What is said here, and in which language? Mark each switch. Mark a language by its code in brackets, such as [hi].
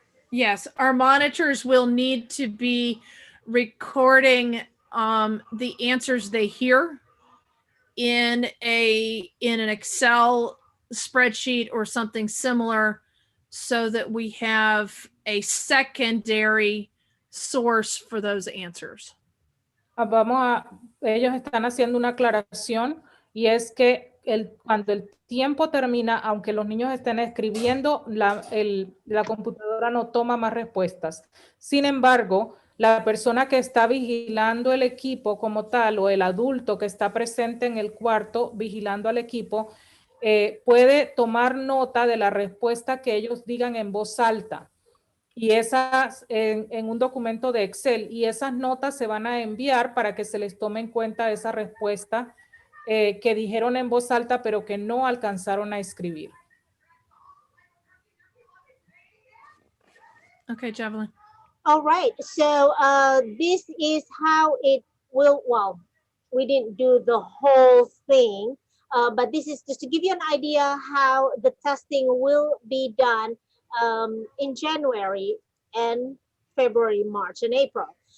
[en] Yes, our monitors will need to be recording the answers they hear in an Excel spreadsheet or something similar, so that we have a secondary source for those answers. [es] Ellos están haciendo una aclaración, y es que cuando el tiempo termina, aunque los niños estén escribiendo, la computadora no toma más respuestas. Sin embargo, la persona que está vigilando el equipo como tal, o el adulto que está presente en el cuarto vigilando al equipo, puede tomar nota de la respuesta que ellos digan en voz alta, y esas en un documento de Excel, y esas notas se van a enviar para que se les tome en cuenta esa respuesta que dijeron en voz alta pero que no alcanzaron a escribir. [en] Okay, Javelin. All right, so this is how it will, well, we didn't do the whole thing, but this is just to give you an idea how the testing will be done in January and February, March, and April.